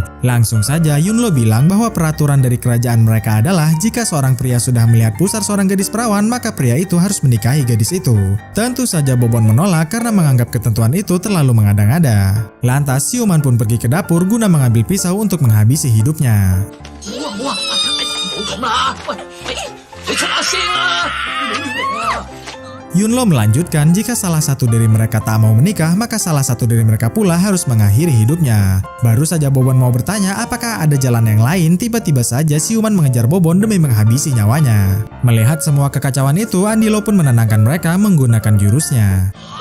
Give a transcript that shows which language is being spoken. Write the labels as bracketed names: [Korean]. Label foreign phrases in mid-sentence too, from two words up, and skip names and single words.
[Indonesian] Langsung saja Yunlo bilang bahwa peraturan dari kerajaan mereka adalah jika seorang pria sudah melihat pusar seorang gadis perawan, maka pria itu harus menikahi gadis itu. Tentu saja Bobon menolak karena menganggap ketentuan itu terlalu mengada-ngada. Lantas Siuman pun pergi ke dapur guna mengambil pisau untuk menghabisi hidupnya. [Cantonese] 哇，冇咁啦，喂，你出下聲啦！ [Indonesian] Yunlo melanjutkan jika salah satu dari mereka tak mau menikah, maka salah satu dari mereka pula harus mengakhiri hidupnya. Baru saja Bobon mau bertanya apakah ada jalan yang lain, tiba-tiba saja Siuman mengejar Bobon demi menghabisi nyawanya. Melihat semua kekacauan itu, Andilo pun menenangkan mereka menggunakan jurusnya.